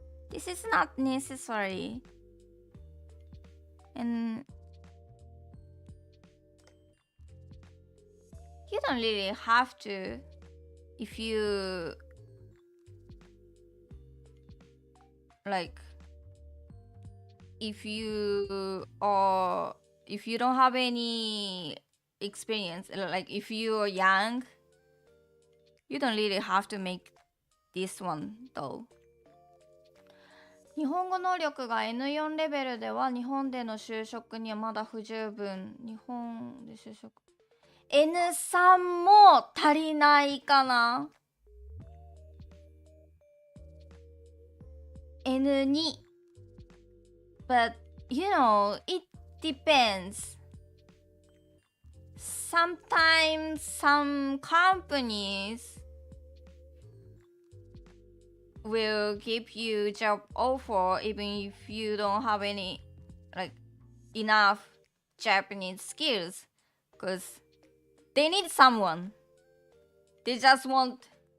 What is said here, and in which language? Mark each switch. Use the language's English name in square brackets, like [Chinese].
[English] This is not necessary. And you don't really have to if you if you don't have any experience, like if you're young, you don't really have to make this one though. [Japanese] 日本語能力が N4 レベルでは日本での就職にはまだ不十分。日本で就職 N3 も足りないかな。 [English] N2 but you know it depends. Sometimes some companies will give you job offer even if you don't have any enough Japanese skills because they need someone. They just want